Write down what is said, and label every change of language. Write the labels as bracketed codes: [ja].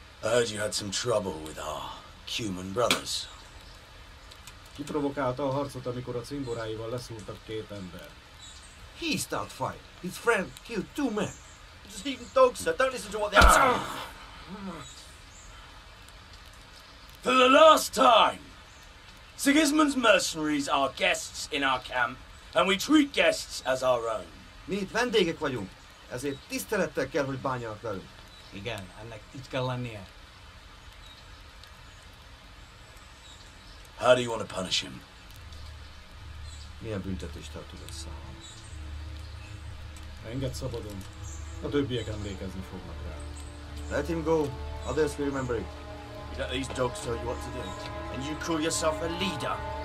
[en] I heard you had some trouble with our Cuman brothers. [hu] Kiprovokálta a harcot, amikor a cimboráival leszúrtak két ember. [en] He started fight. His friend killed 2 men. Just eating dogs, sir. Don't listen to what they're saying. For the last time, Sigismund's mercenaries are guests in our camp, and we treat guests as our own. [hu] Mi itt vendégek vagyunk, ezért tisztelettel kell, hogy bánjanak velünk. Igen, ennek így kell lennie. [en] How do you want to punish him? [hu] Milyen büntetést el tudod számolni? Engedd szabadon. A többiek emlékezni fognak rá. [en] Let him go. Others will remember it. You let these dogs tell you what to do. And you call yourself a leader.